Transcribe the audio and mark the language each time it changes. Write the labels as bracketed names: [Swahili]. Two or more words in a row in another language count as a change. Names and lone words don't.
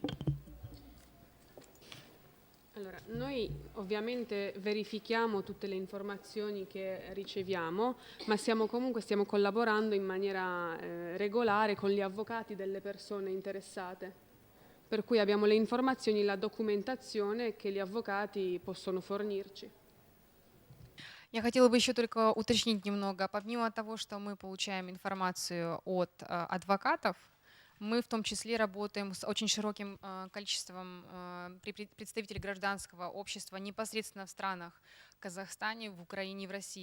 [Italian] Allora, noi ovviamente verifichiamo tutte le informazioni che riceviamo, ma stiamo collaborando in maniera regolare con gli avvocati delle persone interessate. Per cui abbiamo le informazioni, la documentazione che gli avvocati possono fornirci. [Russian] Я хотела бы еще только уточнить немного. Помимо того, что мы получаем информацию от адвокатов, мы в том числе работаем с очень широким количеством представителей гражданского общества непосредственно в странах Казахстане, в Украине и в России.